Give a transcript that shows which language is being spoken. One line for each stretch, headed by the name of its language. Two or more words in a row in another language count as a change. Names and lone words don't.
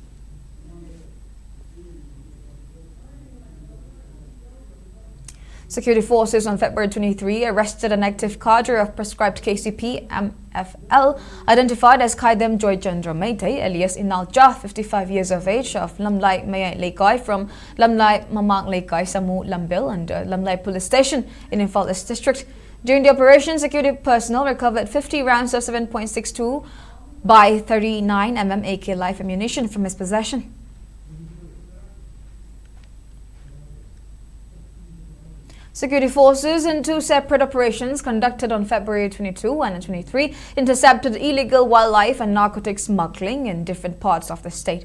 English: Security forces on February 23 arrested an active cadre of prescribed KCP MFL identified as Kaidem Joy Chandra Meite, alias Inal Jah, 55 years of age, of Lamlai Mayai Laikai from Lamlai Mamang Laikai Samu Lambil and Lamlai Police Station in Imphal District. During the operation, security personnel recovered 50 rounds of 7.62 by 39mm AK live ammunition from his possession. Security forces in 2 separate operations conducted on February 22 and 23 intercepted illegal wildlife and narcotics smuggling in different parts of the state.